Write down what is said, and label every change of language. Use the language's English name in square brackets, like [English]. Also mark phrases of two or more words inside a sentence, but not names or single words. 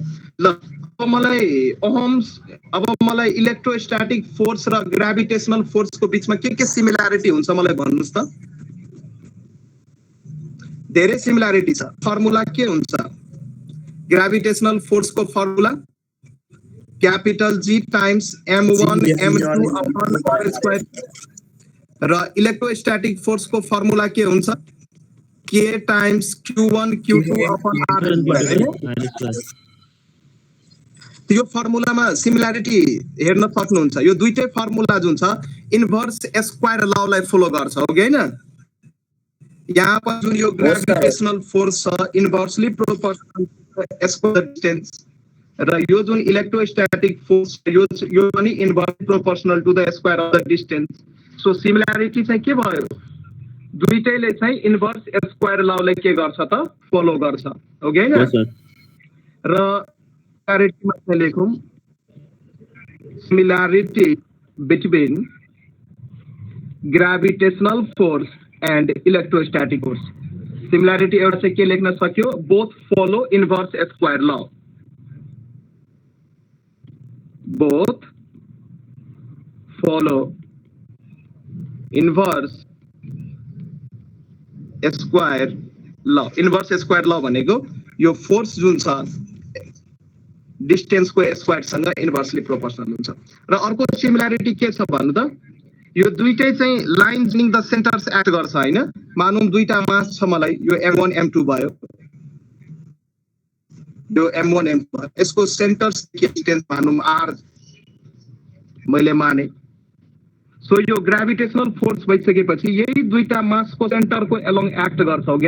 [Nepali] ल अब मलाई [English] electrostatic force [Nepali] र [English] gravitational force [Nepali] को बीचमा के सिमिलरिटी हुन्छ मलाई भन्नुस् त। धेरै सिमिलरिटी छ। फर्मुला के हुन्छ? [English] gravitational force [Nepali] को फर्मुला [English] capital G times m1 m2 upon r square [Nepali] र [English] electrostatic force [Nepali] को फर्मुला के हुन्छ? [English] k times q1 q2 upon r square. [Nepali] यो फर्मुलामा सिमिलरिटी हेर्न सक्नुहुन्छ। यो दुईटै फर्मुला जुन छ [English] inverse square [Nepali] ललाई फलो गर्छ, हो कि हैन? यहाँ पर जुन यो [English] gravitational force [Nepali] छ [English] inversely proportional square distance [Nepali] र यो जुन [English] electrostatic force [Nepali] यो पनि [English] inversely proportional to the square of the distance. [Nepali] सो सिमिलरिटी चाहिँ के भयो? दुईटैले चाहिँ [English] inverse square [Nepali] ललाई के गर्छ त फलो गर्छ, हो कि हैन? [English] र similarity between gravitational force and electrostatic force similarity [Nepali] एउटा चाहिँ के लेख्न सक्यो [English] both follow inverse square ल both follow inverse square law inverse square law [Nepali] भनेको यो फोर्स जुन छ डिस्टेन्स को स्क्वायर सँग [English] inversely proportional [Nepali] हुन्छ र अर्को सिमिलरिटी के छ भन्नु त यो दुईटै चाहिँ [English] line joining the centers act [Nepali] गर्छ हैन मानौं दुईटा मास छ मलाई यो m1 m2 भयो यो m1 m2 यसको सेन्टर्स के डिस्टेन्स मानौं r मैले माने सो यो [English] gravitational force [Nepali] भइसकेपछि यही दुईटा मास को सेन्टर को [English] along act [Nepali] गर्छ ओके